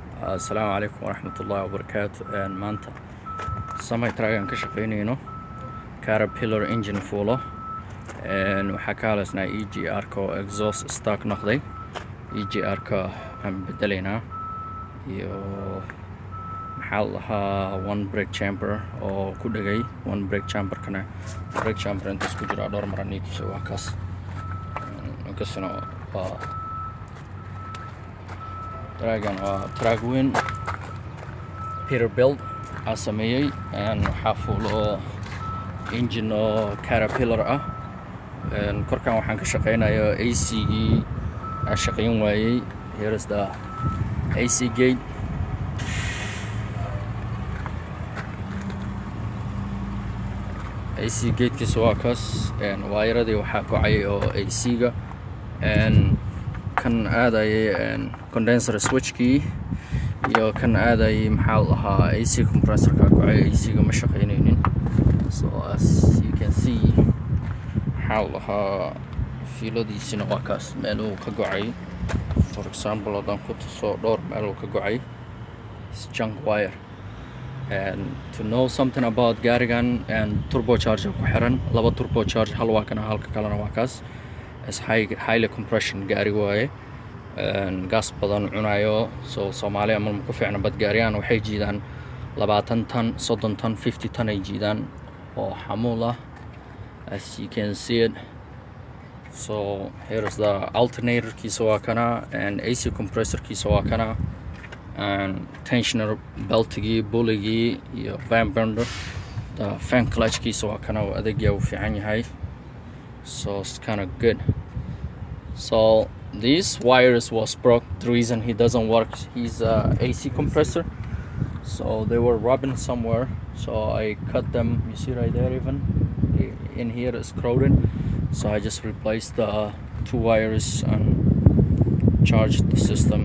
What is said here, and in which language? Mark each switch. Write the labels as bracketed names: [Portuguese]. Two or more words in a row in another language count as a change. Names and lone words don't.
[Arabic] السلام عليكم ورحمة الله وبركاته. [Somali] Maanta samay tragan ka shaqeynayno Caterpillar engine fuulo waxaa ka haleysnaa EGR-ka oo [English] exhaust stock [Somali] noqday. EGR-ka aan bedelaynaa iyo maxaa lahaa [English] one brake chamber [Somali] oo ku dhagay [English] one brake chamber-kana brake chamber [Somali] inta isku jira dhowr mar aan tusay waa kaas inkastana waa tragan waa trag weyn Peterbilt aan sameeyey waxaa fuulo engine oo Caterpillar ah. Korkan waxaan ka shaqeynayaa AC-gii aan shaqeyn waayey. [English] Here is the AC gate. [Somali] AC gatekiisa waa kaas waayaradii waxaa gocayay oo AC-ga kan aadayay [English] condenser switchkii [Somali] iyo kan aadayay maxaa lahaa [English] AC compressor-ka [Somali] gocay. AC-ga ma shaqeynaynin, [English] so as you can see [Somali] maxaa lahaa fiiladiisina waa kaas meel uu ka gocay. [English] For example [Somali] haddaan ku tuso dhowr meel uu ka gocay [English] junk wire. To know something about [Somali] gaarigan turbocharger ku xiran laba turbocharger, hal waa kana halka kalena waa kaas. [English] Is highly compression [Somali] gaari waaye gas badan cunayo. So Soomaaliya ma ku fiicna bad gaariyaan waxay jiidaan 20 tan 30 tan 50 tan ay jiidaan oo xamuul ah, [English] as you can see it. So here is the alternator [Somali] kiisa waa kana [English] AC compressor [Somali] kiisa waa kana tensioner beltigii buligii iyo van bender. [English] The fan clutch [Somali] kiisa waa kana oo adeegya u fiican yahay. [English] So it's kind of good. So this wires was broke. The reason he doesn't work, he's AC compressor, so they were rubbing somewhere, so I cut them. You see right there, even in here is corroded, so I just replaced the two wires and charged the system.